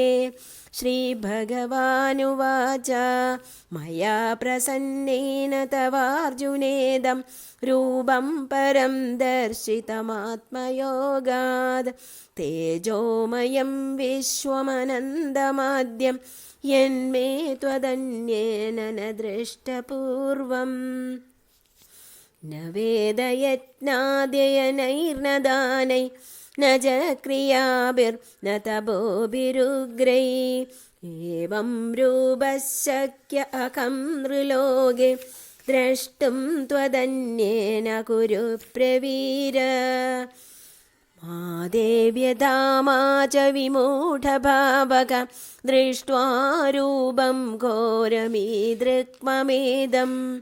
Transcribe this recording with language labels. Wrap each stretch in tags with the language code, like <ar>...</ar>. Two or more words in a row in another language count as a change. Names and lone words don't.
<sa>ശ്രീഭഗവാനുവാച മയാ പ്രസന്നേന തവാർജുനേദം രൂപം പരം ദർശിതമാത്മയോഗാത് തേജോമയം വിശ്വമനന്തമാദ്യം യന്മേ ത്വദന്യേന ന ദൃഷ്ടപൂർവം. न वेदयत्नाद्ययनैर्न दानै न च क्रियाभिर्न तपोभिरुग्रै एवं रूपः शक्य अहं नृलोके द्रष्टुं त्वदन्येन कुरु प्रवीर मा देव्यथा मा च विमूढभावक दृष्ट्वा रूपं घोरमीदृक्ममेदम्</sa>